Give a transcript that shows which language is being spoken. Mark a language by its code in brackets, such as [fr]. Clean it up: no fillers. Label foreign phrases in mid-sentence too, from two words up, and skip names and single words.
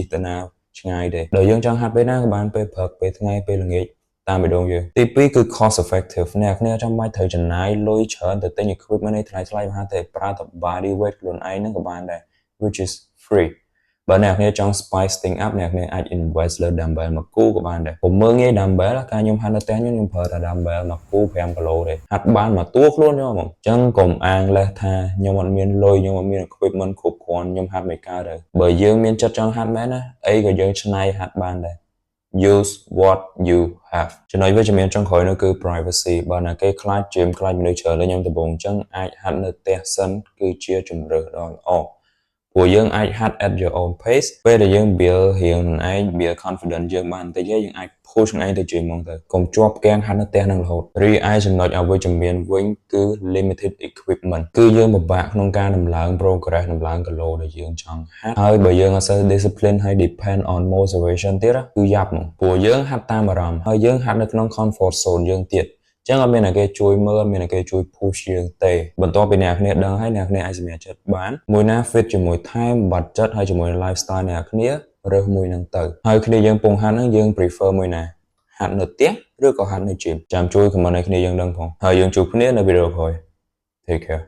[km] ទៅណាឆ្ងាយទេដល់យើងចង់ហាត់ពេលណាក៏បានពេលព្រឹកពេលថ្ងៃពេលល្ងាចតាមបេះដូងយើងទី2គឺ [en] cost effective [km] អ្នកគ្នាចាំបាច់ត្រូវចំណាយលុយច្រើនទៅទិញ equipment នេះថ្លៃៗមហាទេប្រើតែ [en] body weight [km] ខ្លួនឯងហ្នឹងក៏បានដែរ [en] which is free [km] បើអ្នកគ្នាចង់ [en] spice thing up [km] អ្នកគ្នាអាច invest លើ dumbbell មួយគូក៏បានដែរผมមើលងាយ dumbbell ការខ្ញុំហាត់នៅផ្ទះ ខ្ញុំប្រើតែ dumbbell មួយគូ5គីឡូទេហាត់បានមួយតួខ្លួនខ្ញុំហ្មងអញ្ចឹងកុំអាងលេសថាខ្ញុំអត់មានលុយខ្ញុំអត់មាន equipment គ្រប់គ្រាន់ខ្ញុំហាត់មិនកើតទេបើយើងមានចិត្តចង់ហាត់មែនណាអីក៏យើងច្នៃហាត់បានដែរ [en] use what you have [km] ចំណុ ចវិជ្ជមានចុងក្រោយនោះគឺ privacy បើណាគេខ្លាច gym ខ្លាចមនុស្សច្រើនដូចខ្ញុំដំបូងអញ្ចឹងអាចហាត់នៅផ្ទះសិនគឺជាជម្រើសដ៏ល្អព្រោះយើងអាចហាត់ [en] at your own pace [km] ពេលដែលយើង build រៀងខ្លួនឯ ង [en] build confidence [km] យើងបានបន្តិចហើយយើងអាច push ខ្លួនឯងទៅ gym ហ្មងទៅកុំជាប់គាំងហាត់នៅផ្ទះនឹងរហូតរីឯចំណុចអវិជ្ជមានវិញគឺ [en] limited equipment [km] គឺយើងពិ បាកក្នុងការដំឡើង progress ដំឡើងគីឡូដែលយើងចង់ហាត់ហើយបើយើងអត់សូវ discipline ហើយ [en] depend on motivation [km] ទៀតគឺយ៉ាប់ហ្មងព្រោះយើងហាត់តាមអារម្មណ៍ហើយយើងហាត់នៅក្នុង [en] comfort zone [km] យើងទៀតចឹងអត់មានអ្នកគេជួយមើលអត់មានអ្នកគេជួយ push យើងទេបន្ទាប់ពីអ្នកគ្នាដឹងហើយអ្នកគ្នាអាចសម្រេចចិត្តបានមួយណា fit ជាមួយ [en] time budget [km] ហើយជាមួយ lifestyle អ្នកគ្នារើសមួយនឹងទៅហើយគ្នាយើងពងហាត់ហ្នឹងយើង prefer មួយណាហាត់នៅផ្ទះឬក៏ហាត់នៅ gym ចាំជួយ comment ឲ្យគ្នាយើងដឹងផងហើយយើងជួបគ្នានៅវីដេអូក្រោយ [en] take care